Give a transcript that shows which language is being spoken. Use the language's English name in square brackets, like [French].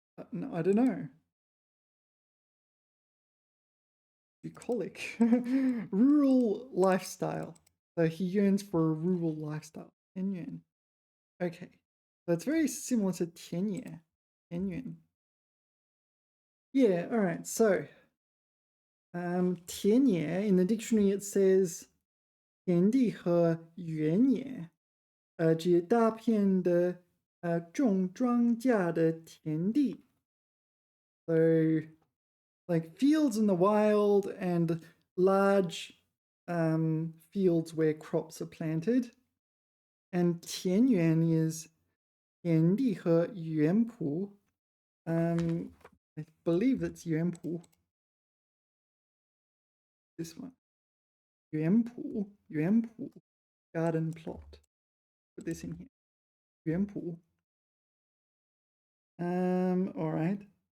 [English] No, I don't know. Bucolic. Rural lifestyle. So he yearns for a rural lifestyle. 田园.Okay. So it's very similar to 田野. 田园.Yeah, all right. So, [Chinese] 田野, [English] in the dictionary it says [Chinese] 田地和原野, 指大片的种庄稼的田地. [English] So, like fields in the wild and large fields where crops are planted. And 田园 is [Chinese] 田地和园圃. [English] I believe that's 园圃. This one. 园圃, garden plot. Put this in here. 园圃.All right.